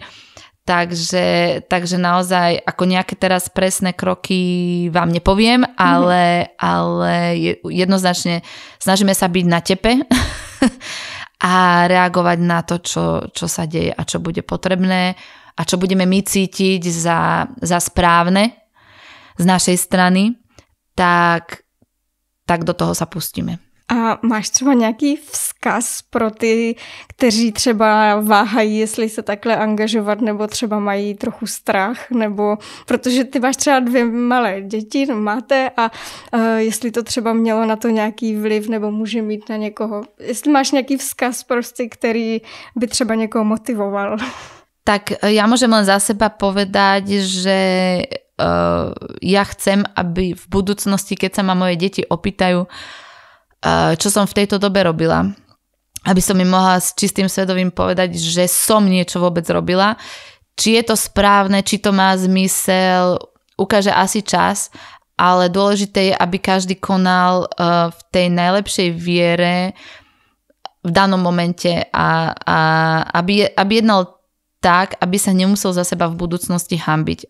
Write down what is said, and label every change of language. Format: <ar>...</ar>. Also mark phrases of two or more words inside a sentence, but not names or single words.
<sk>Takže naozaj ako nejaké teraz presné kroky vám nepoviem, ale jednoznačne snažíme sa byť na tepe a reagovať na to, čo sa deje a čo bude potrebné a čo budeme my cítiť za správne z našej strany, tak do toho sa pustíme.</sk> <cs>A máš třeba nějaký vzkaz pro ty, kteří třeba váhají, jestli se takhle angažovat, nebo třeba mají trochu strach, nebo protože ty máš třeba 2 malé děti, máte, a jestli to třeba mělo na to nějaký vliv, nebo může mít na někoho. Jestli máš nějaký vzkaz prostě, který by třeba někoho motivoval.</cs> <sk>Tak ja môžem len za seba povedať, že ja chcem, aby v budúcnosti, keď sa ma moje deti opýtajú, čo som v tejto dobe robila, aby som im mohla s čistým svedomím povedať, že som niečo vôbec robila. Či je to správne, či to má zmysel, ukáže asi čas, ale dôležité je, aby každý konal v tej najlepšej viere v danom momente a aby jednal tak, aby sa nemusel za seba v budúcnosti hanbiť.</sk>